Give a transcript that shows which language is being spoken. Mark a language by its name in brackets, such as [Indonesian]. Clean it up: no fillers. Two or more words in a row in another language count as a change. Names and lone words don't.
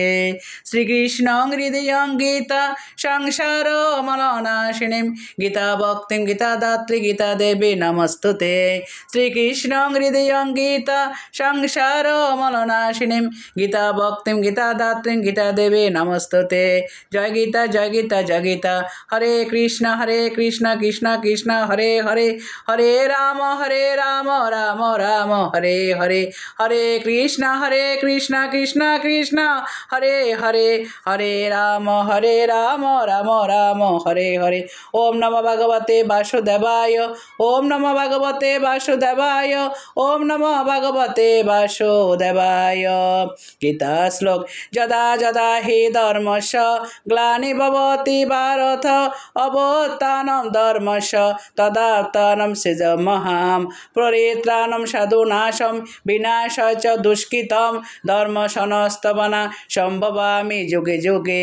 [Sanskrit] শ্রীকৃষ্ণ হৃদয়ং গীতা সংসার মলনাশিনীম গীতা ভক্তিম গীতা দাত্রী গীতা দেবী নমস্তুতে। শ্রীকৃষ্ণ হৃদয়ং গীতা সংসার মলনাশিনীম গীতা ভক্তিম গীতা দাত্রী গীতা দেবী নমস্তুতে। জয় গীতা জয় গীতা জয় গীতা। হরে কৃষ্ণ কৃষ্ণ কৃষ্ণ হরে হরে, হরে রাম রাম রাম হরে হরে, হরে কৃষ্ণ কৃষ্ণ কৃষ্ণ হরে হরে, হরে রাম রাম রাম হরে হরে। ওম নমো ভগবতে বাসুদেবায়, ওম নমো ভগবতে বাসুদেবায়, ওম নমো ভগবতে বাসুদেবায়। [Bangla] গীতা শ্লোক। [Sanskrit] যদা যদা হি ধর্মস্য গ্লানির্ভবতি ভারত অভ্যুত্থানম ধর্মস্য তদাত্মাनं সৃজমহাম পরিত্রাণম সাধুনাশম বিনাশায় চ দুষ্কৃতম ধর্ম সংস্থাপনা সম্ভবামি যুগে যুগে।